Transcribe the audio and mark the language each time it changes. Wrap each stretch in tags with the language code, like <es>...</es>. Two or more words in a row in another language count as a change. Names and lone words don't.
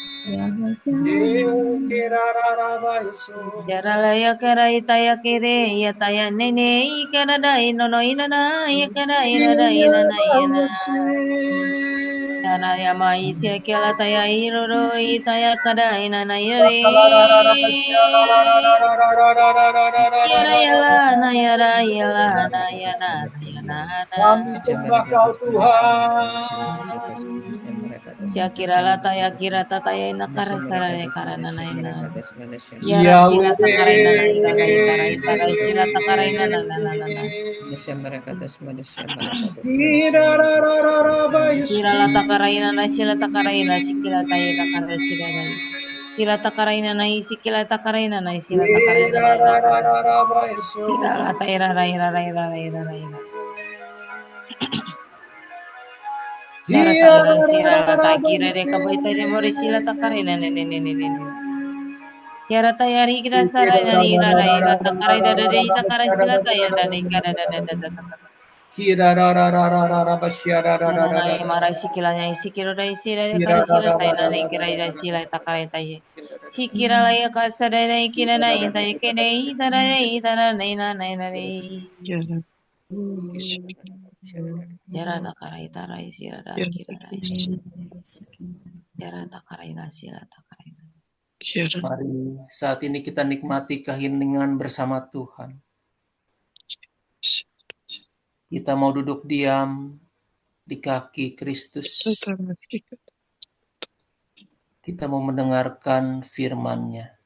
<id>Yara la ya kara itaya kere ya taya nene ikara da ino no ina na ikara ina da ina na yana. Yara ya ma isya kela taya iroro itaya kada ina na yiri. Yara yala na yara yala na yana na yana na. Kami sembah kau Tuhan. Syakira la taya kira tataya ina kara sarare karana na ina. Yara sila takara ina na ira na itara itara sila takara ina na na na na na. Sila la takara ina na sila takara ina sikila taya takara sila na. Sila takara ina na sikila takara ina na sila takara ina na ina kara. Sila la taya ira ra ira ra ira ra ira ra ira. Yara tayra sira la takira de kabaita de mori sila takarina ne ne ne ne ne ne. Yara tayari kira sara na ira ra ira takara da da de takara sila tayra ne kara da da da da da. Jana na mara sikila na sikira da sira de kara sila tayna ne kira ira sila takara taye. Sikira la ya ka sara na kira na ita ke ne ita ra ita ra ne na ne na ne. Yara takara ita ra sira da kira ra. Yara takara ina sila takara. Mari saat ini kita nikmati keheningan bersama Tuhan. Kita mau duduk diam di kaki Kristus. Kita mau mendengarkan firman-Nya.</id>